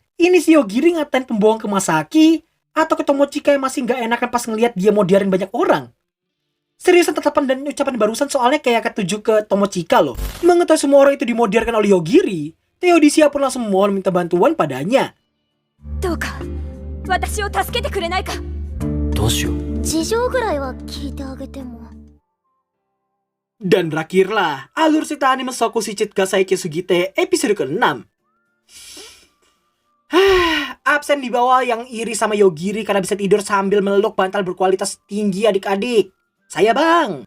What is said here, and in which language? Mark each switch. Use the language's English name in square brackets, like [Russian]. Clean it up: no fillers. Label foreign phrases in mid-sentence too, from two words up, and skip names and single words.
[Indonesian] Ini si Yogiri ngatain pembohong ke Masaki atau ke Tomochika yang masih gak enakan pas ngeliat dia modiarin banyak orang? Seriusan tatapan dan ucapan barusan soalnya kayak ketuju ke Tomochika loh. Mengetahui semua orang itu dimodiarkan oleh Yogiri, Theodisia pun langsung memohon minta bantuan padanya. [Japanese] どうか私を助けてくれないか。どうしよう。事情ぐらいは聞いてあげても。 [Indonesian] Dan berakhirlah alur cerita anime Soku Shichit Gasai Sugite episode ke-6. Absen di bawah yang iri sama Yogiri karena bisa tidur sambil meluk bantal berkualitas tinggi adik-adik. Saya bang.